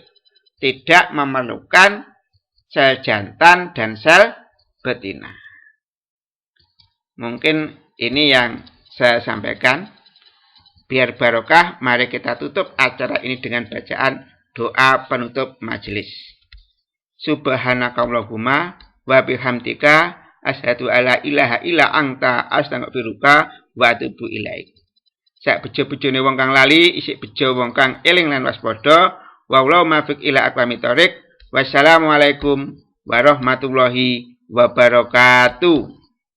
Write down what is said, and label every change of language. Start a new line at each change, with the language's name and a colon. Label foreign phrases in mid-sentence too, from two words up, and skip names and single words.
Indonesian: Tidak memerlukan sel jantan dan sel betina. Mungkin ini yang saya sampaikan. Biar barokah, mari kita tutup acara ini dengan bacaan doa penutup majelis.
Arabic: سبحانك اللهم وبحمدك أشهد أن لا إله إلا أنت أستغفرك وأتوب إليك.
Javanese: Sak bejo-bejone wong kang lali, isik bejo wong kang eling lan waspada.
Arabic: والله الموفق إلى أقوم الطريق. والسلام عليكم ورحمة الله وبركاته.